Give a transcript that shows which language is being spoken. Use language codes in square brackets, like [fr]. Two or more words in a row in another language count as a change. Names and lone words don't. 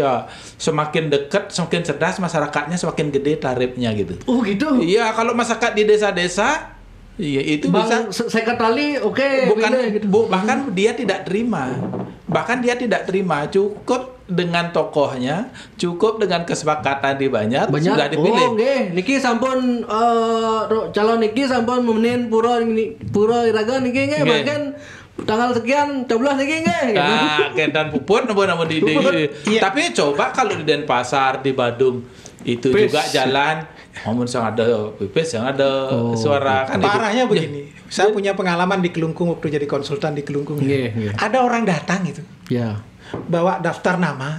[id] Ya, semakin dekat, semakin cerdas masyarakatnya, semakin gede tarifnya gitu. Oh gitu. Iya, kalau masyarakat di desa-desa, iya itu bisa sekali bahkan dia tidak terima, cukup dengan tokohnya, cukup dengan kesepakatan di Banjar sudah dipilih. [ban] Niki sampun calon niki sampun memenin pura iraga niki nggih, bahkan tanggal sekian coblos niki nggih. [id] Nah, [ban] kendan puput [id] namun di tapi coba kalau di Denpasar, di Badung itu juga jalan. Namun yang ada pipis, yang ada suara kan. Parahnya begini, saya punya pengalaman di Kelungkung waktu jadi konsultan di Kelungkung. Ada orang datang itu, bawa daftar nama.